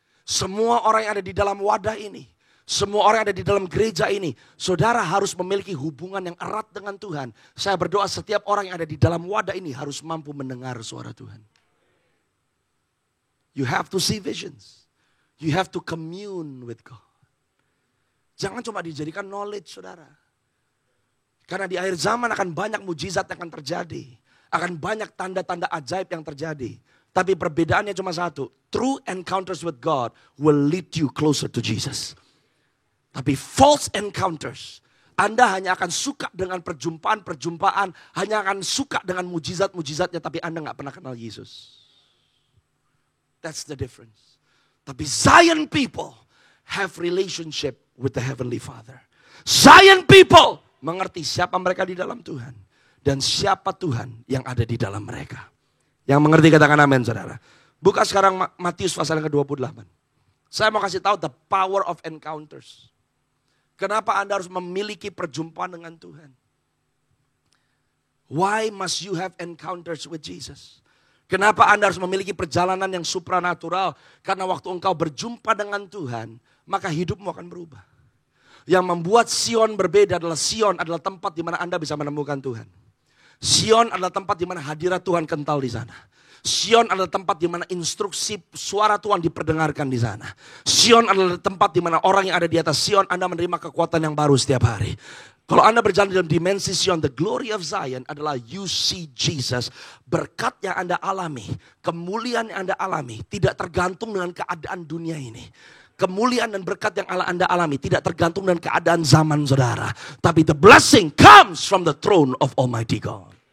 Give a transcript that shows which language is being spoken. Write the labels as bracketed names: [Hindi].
[Indonesian] Semua orang yang ada di dalam wadah ini, semua orang yang ada di dalam gereja ini, saudara harus memiliki hubungan yang erat dengan Tuhan. Saya berdoa setiap orang yang ada di dalam wadah ini harus mampu mendengar suara Tuhan. [English] You have to see visions. You have to commune with God. [Indonesian] Jangan cuma dijadikan knowledge, saudara. Karena di akhir zaman akan banyak mujizat yang akan terjadi. Akan banyak tanda-tanda ajaib yang terjadi. Tapi perbedaannya cuma satu. [English] True encounters with God will lead you closer to Jesus. [Indonesian] Tapi [English] false encounters, [Indonesian] Anda hanya akan suka dengan perjumpaan-perjumpaan. Hanya akan suka dengan mujizat-mujizatnya. Tapi Anda gak pernah kenal Yesus. [English] That's the difference. Tapi Zion people have relationship with the Heavenly Father. [Indonesian] Zion people mengerti siapa mereka di dalam Tuhan. Dan siapa Tuhan yang ada di dalam mereka. Yang mengerti katakan amin, saudara. Buka sekarang Matius pasal yang ke-28. Saya mau kasih tahu [English] the power of encounters. [Indonesian] Kenapa Anda harus memiliki perjumpaan dengan Tuhan? [English] Why must you have encounters with Jesus? [Indonesian] Kenapa Anda harus memiliki perjalanan yang supranatural? Karena waktu engkau berjumpa dengan Tuhan, maka hidupmu akan berubah. Yang membuat Sion berbeda adalah Sion adalah tempat di mana Anda bisa menemukan Tuhan. Sion adalah tempat di mana hadirat Tuhan kental di sana. Sion adalah tempat di mana instruksi suara Tuhan diperdengarkan di sana. Sion adalah tempat di mana orang yang ada di atas Sion, Anda menerima kekuatan yang baru setiap hari. Kalau Anda berjalan dalam dimensi Sion, [English] the glory of Zion [Indonesian] adalah [English] you see Jesus. [Indonesian] Berkat yang Anda alami, kemuliaan yang Anda alami, tidak tergantung dengan keadaan dunia ini. Kemuliaan dan berkat yang Anda alami tidak tergantung dengan keadaan zaman saudara. [English] Tapi the blessing comes from the throne of Almighty God.